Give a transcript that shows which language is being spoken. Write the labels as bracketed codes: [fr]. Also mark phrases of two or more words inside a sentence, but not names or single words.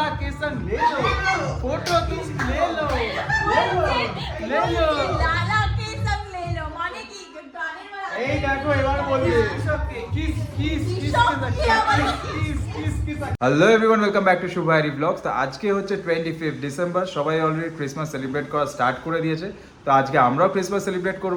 [hi] के संग ले लो, फोटो खींच ले लो, ले लो लाला के संग ले लो [bn] মানে কি গানের [hi] वाला। [bn] এই দেখো এবার বলবি কিস কিস কিস [en] Hello everyone, welcome back to Shubh Hari Blogs. [bn] তো আজকে হচ্ছে 25 ডিসেম্বর। সবাই অলরেডি [en] Christmas celebrate [bn] করা স্টার্ট করে দিয়েছে। তো আজকে আমরাও [en] Christmas celebrate [bn] করব।